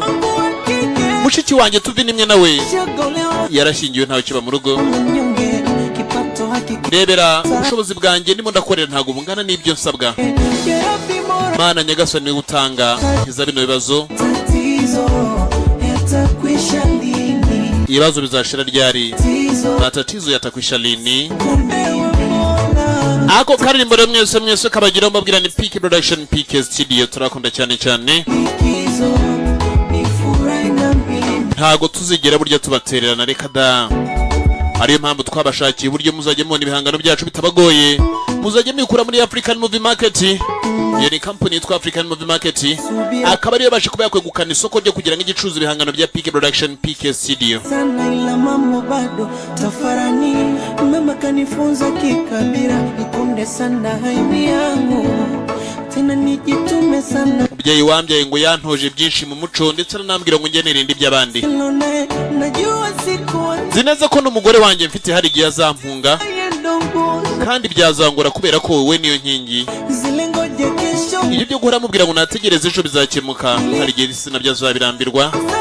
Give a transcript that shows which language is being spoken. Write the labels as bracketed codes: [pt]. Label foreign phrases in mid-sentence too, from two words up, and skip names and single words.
[rw] Mushiki wanjye tuvi nimwe nawe yarashingiwe ntawe kiba mu rugo. Rebera ubushobozi bwanjye ndimo ndakorera ntago bungana n'ibyo nsabwa. Mana nyagasani niwe utanga iza bino bibazo. Ibibazo bizashira ryari? [sw] Matatizo yatakwisha lini? [rw] Ako karirimbo rero mwese kabagira mbabwira ni PK Production, PK Studio, turakunda cyane cyane. Ntago tuzigera burya tubatererana, reka da. Ariyo mpamvu twabashakiye uburyo muzajye mubona ibihangano byacu bitabagoye, muzajye mwikura muri African Movie Market. Iyo ni company yitwa African Movie Market, akaba ariyo bashe kuba yakwegukana isoko ryo kugira ngo igicuruza ibihangano bya PK Production, PK Studio. [sw] Mambo bado tafarani, mama kanifunza kikabira, nikunde sana haimi yangu, tena nijitume sana. [rw] Mubyeyi wambyaye ngo yantoje byinshi mu muco, ndetse nanambwira ngo ngenere indi by'abandi. Zineza ko n'umugore wanjye mfite hari igihe azampunga, kandi byazangora kubera ko wowe niyo nkingi. Iyo byo guhora mubwira ngo nategereze ejo bizakemuka, hari igihe sinabyo azabirambirwa.